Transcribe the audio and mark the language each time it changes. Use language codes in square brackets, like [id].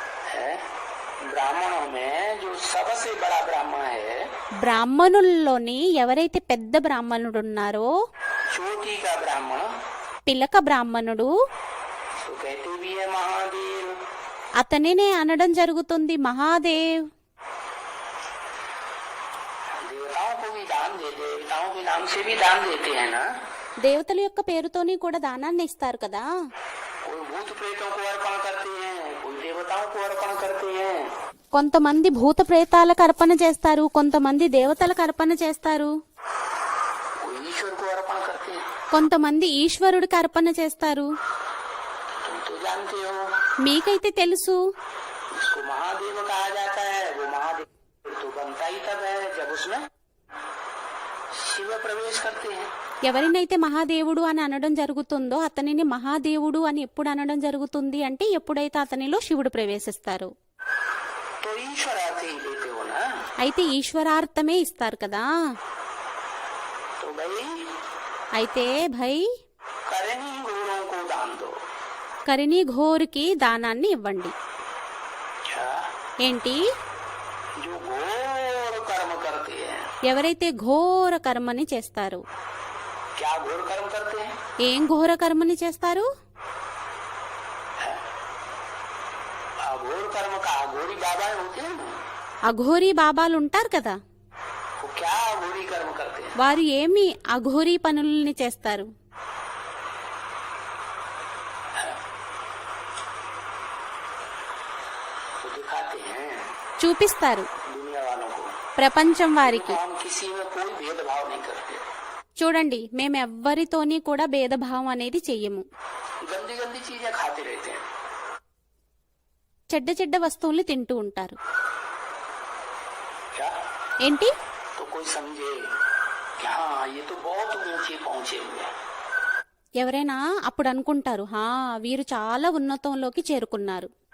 [hi] है ब्राह्मणों में जो सबसे बड़ा ब्राह्मण है, [te] బ్రాహ్మణుల్లోని ఎవరైతే పెద్ద బ్రాహ్మణుడు ఉన్నారో, [hi] चोटी का ब्राह्मण, [te] పిలక బ్రాహ్మణుడు, [hi] तो कहते भी है महादेव। [te] అతనినే అనడం జరుగుతుంది మహాదేవ్. [hi] देवताओं को भी दान देते, देवताओं के नाम से भी दान देते हैं ना। [te] దేవతల యొక్క పేరుతోని కూడా దానాన్ని ఇస్తారు కదా. [hi] कोई भूत प्रेतों को अर्पण करते हैं, कोई देवताओं को अर्पण करते हैं, [te] కొంతమంది భూత ప్రేతాలకు అర్పణ చేస్తారు, కొంతమంది దేవతలకు అర్పణ చేస్తారు, [hi] कोई ईश्वर को अर्पण करते हैं। [te] కొంతమంది ఈశ్వరుడికి అర్పణ చేస్తారు. [hi] तुम तो जानते हो, [te] మీకైతే తెలుసు. [hi] इसको महादेव कहा जाता है। वो महादेव तो बनता ही तब है जब उसमें शिव प्रवेश करते हैं। [te] ఎవరినైతే మహాదేవుడు అని అనడం జరుగుతుందో అతనిని మహాదేవుడు అని ఎప్పుడు అనడం జరుగుతుంది అంటే ఎప్పుడైతే అతనిలో శివుడు ప్రవేశిస్తారు. [hi] तो ईश्वर अर्थ ही देते हो ना। [te] అయితే ఈశ్వరార్థమే ఇస్తారు కదా. [hi] तो भाई [te] అయితే భై [hi] करनी गुरुओं को दान दो। [te] కరిణిఘోర్కి దానాన్ని ఇవ్వండి. [hi] अच्छा, [te] ఏంటి? [hi] जो घोर कर्म करते हैं, [te] ఎవరైతే ఘోర కర్మని చేస్తారు. [hi] क्या घोर कर्म करते हैं? [te] ఏం ఘోర కర్మని చేస్తారు? [hi] अघोर कर्म का अघोरी बाबा होते हैं ना, [te] అఘోరీ బాబాలు ఉంటారు కదా, [hi] वो क्या अघोरी कर्म करते हैं? [te] వారు ఏమి అఘోరీ పనుల్ని చేస్తారు? [hi] वो दिखाते हैं [te] చూపిస్తారు [hi] दुनिया वालों को। [te] ప్రపంచం వారికి. [hi] हम किसी में कोई भेदभाव नहीं करते, [te] చూడండి, మేమెవ్వరితోని కూడా భేదభావం అనేది చెయ్యము. [hi] गंदी गंदी चीजें खाते रहते हैं। [te] చెడ్డ వస్తువుల్ని తింటూ ఉంటారు. [hi] क्या [te] ఏంటి? [hi] तो कोई समझे कि हाँ ये तो बहुत ऊंचे पहुंचे हुए हैं। [te] ఎవరైనా అప్పుడు అనుకుంటారు, హా వీరు చాలా ఉన్నతంలోకి చేరుకున్నారు.